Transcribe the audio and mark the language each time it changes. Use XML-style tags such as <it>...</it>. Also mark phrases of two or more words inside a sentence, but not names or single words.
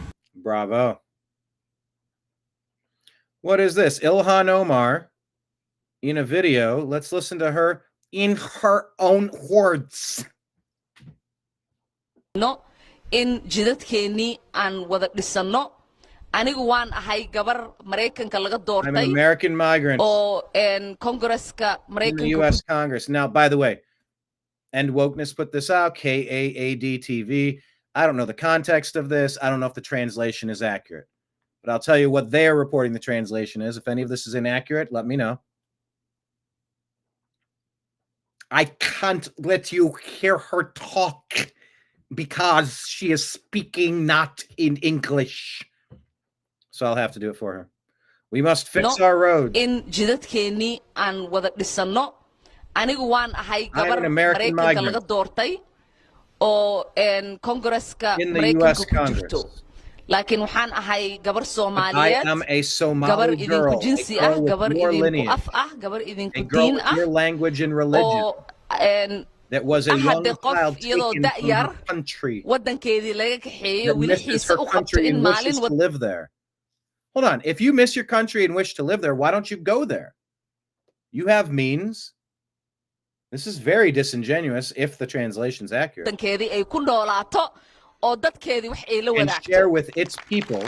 <en>Bravo. What is this? Ilhan Omar in a video. Let's listen to her in her own words.</en> <so>No, in jidadkeennii aan wada dhisano. Anigu waan ahay gabar Mareykanka laga doortay.</so> <en>I'm an American migrant.</en> <so>Oo Congresska Mareykanka.</so> <en>In the U.S. Congress. Now, by the way, End Wokeness put this out, KAAD TV. I don't know the context of this. I don't know if the translation is accurate. But I'll tell you what they're reporting the translation is. If any of this is inaccurate, let me know. I can't let you hear her talk because she is speaking not in English. So I'll have to do it for her. We must fix our roads.</en> <so>In jidadkeennii aan wada dhisano. Anigu waan ahay gabar American Mareykanka laga doortay oo Congresska Mareykanka ku jirto. Laakiin waxaan ahay gabar Soomaaliyeed. I am a Somali girl. Gabar idinku jinsi ah, gabar idinku af ah, gabar idinku diin ah.</so> <en>Your language and religion. That was a young child taken from her country.</en> <so>Wadankeedii laga kaxeeyo wiilkiisa u qabto in maalin</so> <en>live there. Hold on. If you miss your country and wish to live there, why don't you go there? You have means. This is very disingenuous if the translation's accurate. And share with its people.</en>